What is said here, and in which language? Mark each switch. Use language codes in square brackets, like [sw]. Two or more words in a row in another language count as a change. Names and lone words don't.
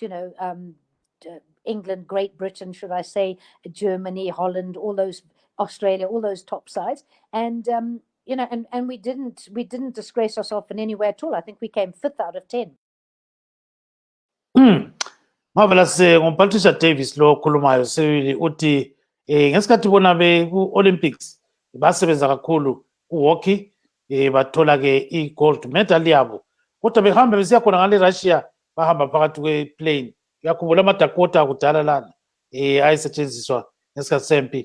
[en] You know, England, Great Britain, should I say, Germany, Holland, all those, Australia, all those top sides, and you know, and we didn't disgrace ourselves in any way at all. I think we came 5th out of 10. Marvelous. [nd] Patricia Davis lo khulumayo sibili uthi ngesikhathi bona ku-Olympics basebenza kakhulu ku-hockey bathola ke i- [en] gold medal [nd] yabo, kodwa behamba besiya khona ngale Russia bahamba phakathi kwe-plane. Uyakhumbula amadakota kudala lana ayisetshenziswa ngesikhathi sempi.